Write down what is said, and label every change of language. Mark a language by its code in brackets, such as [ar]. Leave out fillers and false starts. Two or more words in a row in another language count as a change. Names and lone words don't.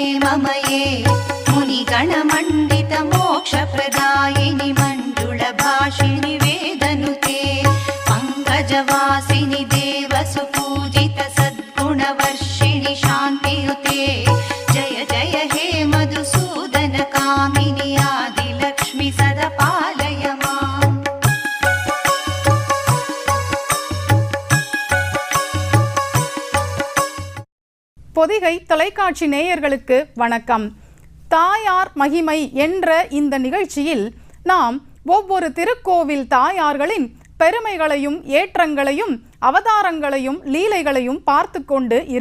[sa] शिवमये मुनिगणमण्डित मोक्षप्रदायिनि मण्डुलभाषिणि वेदनुते पङ्कजवासिनि देवसुपूजित सद्गुणवर्षिणि शान्तियुते जय जय हे मधुसूदन कामिनि आदिलक्ष्मि सदा पालय माम्। [ta] பொதிகை தொலைக்காட்சி நேயர்களுக்கு வணக்கம். தாயார் மகிமை என்ற இந்த நிகழ்ச்சியில் நாம் ஒவ்வொரு திருக்கோவில் தாயார்களின் பெருமைகளையும் ஏற்றங்களையும் அவதாரங்களையும் லீலைகளையும் பார்த்து கொண்டு இருக்கிறோம்.